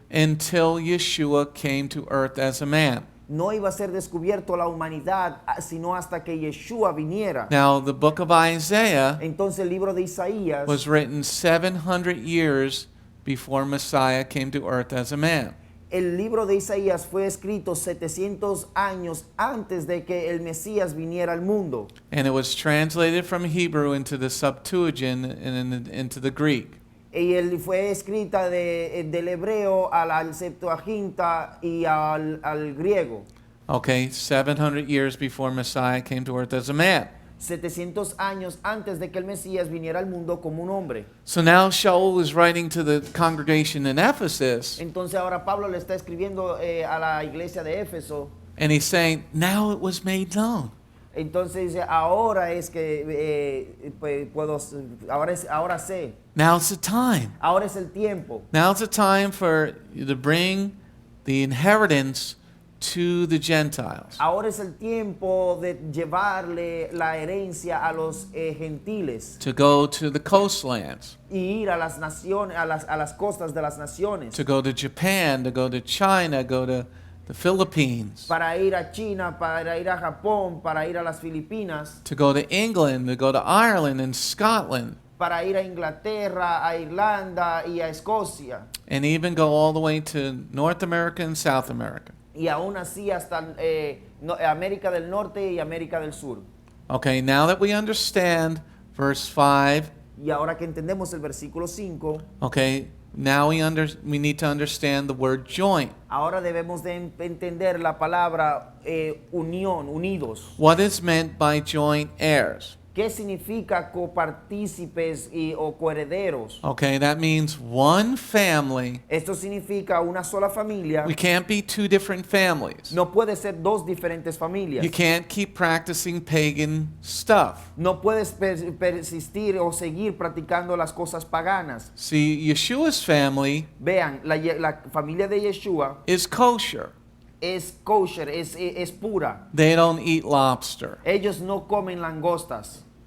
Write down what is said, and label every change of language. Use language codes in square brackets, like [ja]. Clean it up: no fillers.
[en] until Yeshua came to earth as a man. [es] no iba a ser descubierto a la humanidad, sino hasta que Yeshua viniera. [en] Now, the book of Isaiah [es] Entonces el libro de Isaías [en] was written 700 years before Messiah came to earth as a man. [es] El libro de Isaías fue escrito 700 años antes de que el Mesías viniera al mundo. [en] And it was translated from Hebrew into the Septuagint and into the Greek. [es] Y él fue escrita del hebreo al Septuaginta y al griego. [en] Okay, 700 years before Messiah came to earth as a man. [es] 700 años antes de que el Mesías viniera al mundo como un hombre. [en] So now Sha'ul is writing to the congregation in Ephesus, [es] Entonces ahora Pablo le está escribiendo a la iglesia de Éfeso. [en] and he's saying, now it was made known. [es] Entonces dice, ahora es que ahora sé. [en] Now's the time. [es] Ahora es el tiempo. [en] Now's the time for you to bring the inheritance to the Gentiles. [es] Ahora es el tiempo de llevarle la herencia a los gentiles [en] To go to the coastlands, [es] y ir a las naciones, a las costas de las naciones, [en] to go to Japan, to go to China, go to the Philippines, [es] para ir a China, para ir a Japón, para ir a las Filipinas, [en] to go to England, to go to Ireland and Scotland, [es] para ir a Inglaterra, a Irlanda y a Escocia, [en] and even go all the way to North America and South America. [es] y aún así hasta América del Norte y América del Sur. [en] Okay, now that we understand verse 5, [es] Y ahora que entendemos el versículo 5, [en] okay, now we need to understand the word joint. [es] ahora debemos de entender la palabra unión, unidos. [en] What is meant by joint heirs? [es] ¿Qué significa copartícipes o coherederos? [en] Okay, that means one family. [es] Esto significa una sola familia. [en] We can't be two different families. [es] No puede ser dos diferentes familias. [en] You can't keep practicing pagan stuff. [es] No puedes persistir o seguir practicando las cosas paganas. [en] See, Yeshua's family [es] Vean, la familia de Yeshua [en] is kosher. [es] es kosher, es pura. [en] They don't eat lobster. [es] Ellos no comen langostas.